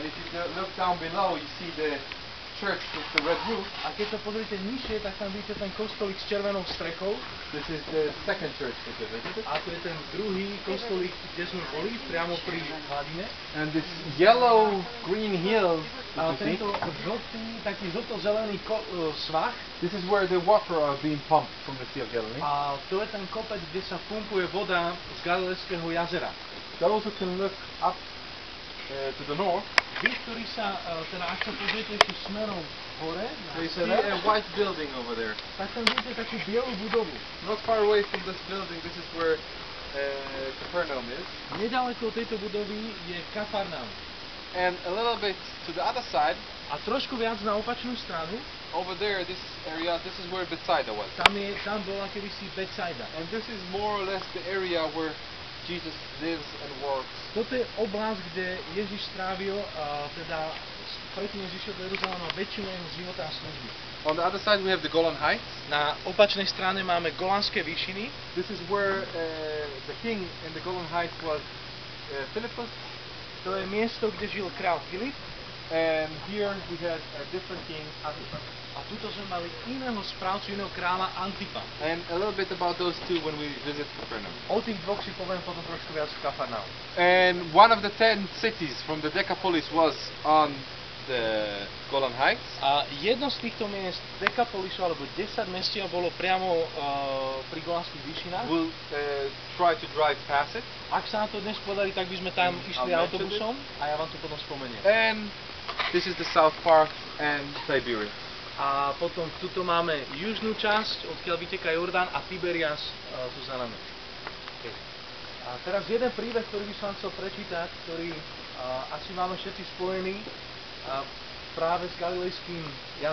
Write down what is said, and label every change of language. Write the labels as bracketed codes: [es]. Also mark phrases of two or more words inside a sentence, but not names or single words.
[en] look down below, you see the church with the red roof. [sk] A keď sa pozriete nižšie, tak tam vidíte ten kostolík s červenou strechou. [en] This is the second church that we visited. [sk] A to je ten druhý kostolík, kde sme boli, priamo pri hladine. [en] And this yellow green hill, [sk] A tento žltý, taký žlto-zelený svah. [en] this is where the water are being pumped from the Sea of Galilee. [sk] A to je ten kopec, kde sa pumpuje voda z Galilejského jazera. [en] You also can look up to the north. [sk] Vy, ktorí sa, teda ak sa pozriete ešte smerom hore, na [en] You see [sk] sever, [en] a white building over there. [sk] tak tam vidíte takú bielú budovu. [en] Not far away from this building, this is where Capernaum is. [sk] Nedaleko od tejto budovy je Kafarnaum. [en] And a little bit to the other side, [sk] A trošku viac na opačnú stranu, [en] over there, this area, this is where Bethsaida was. [sk] tam bola kedysi Betsaida. [en] And this is more or less the area where Jesus lives and works. [sk] Toto je oblasť, kde Ježiš strávil, teda predtým Ježiš šiel do Jeruzalema väčšinu jeho života a služby. [en] On the other side, we have the Golan Heights. [sk] Na opačnej strane máme Golánske výšiny. [en] This is where the king in the Golan Heights was Philippus. [sk] To je miesto, kde žil král Filip. [en] And here we had a different king, Antipas. [sk] A tuto sme mali iného správcu, iného kráľa Antipa. [en] And a little bit about those two when we visit Capernaum. [sk] O tých dvoch si poviem potom trošku viac v Kafarnaum. [en] And one of the 10 cities from the Decapolis was on the Golan Heights. [sk] A jedno z týchto miest Dekapolisu, alebo 10 mestiev bolo priamo pri Golánskych výšinách. [en] We'll try to drive past it. [sk] Ak sa nám to dnes podarí, tak by sme tam išli [en] I'll mention [sk] autobusom a ja vám to potom spomeniem. [en] And this is the South Park and Tiberias. [sk] A potom tuto máme južnú časť, odkiaľ vyteká Jordán a Tiberias tu za nami. Okay. A teraz jeden príbeh, ktorý by som vám chcel prečítať, ktorý asi máme všetci spojený práve s Galilejským jazerom.